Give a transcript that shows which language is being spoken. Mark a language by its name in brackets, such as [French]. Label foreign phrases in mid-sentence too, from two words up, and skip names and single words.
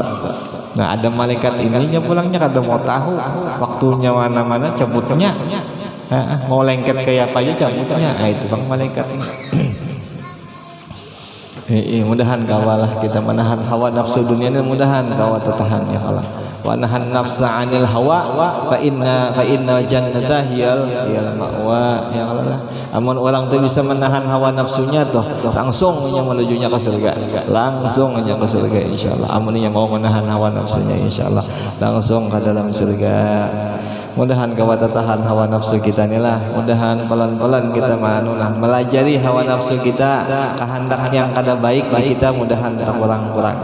[Banjar] Nah ada malaikat ininya pulangnya kada mau tahu waktunya mana cabutnya. [Indonesian] Mau lengket kayak apa aja cabutnya. [Banjar] Nah itu bang malaikat. Mudahan kawalah kita menahan hawa nafsu dunia ini, mudahan kawa tertahan [Arabic] يا الله. ونهى النفس عن الهوى فإن الجنة هي المأوى يا الله. [Banjar] Amun orang tuh bisa menahan hawa nafsunya tuh langsung nya menujunya ke surga. Langsung nya ke surga insyaallah. Amun nya mau menahan hawa nafsunya insyaallah langsung ke dalam surga. Mudahan kawa tahan hawa nafsu kita inilah. Mudahan pelan-pelan kita melajari hawa nafsu kita, kehendak yang kada baik di kita mudahan kurang-kurang.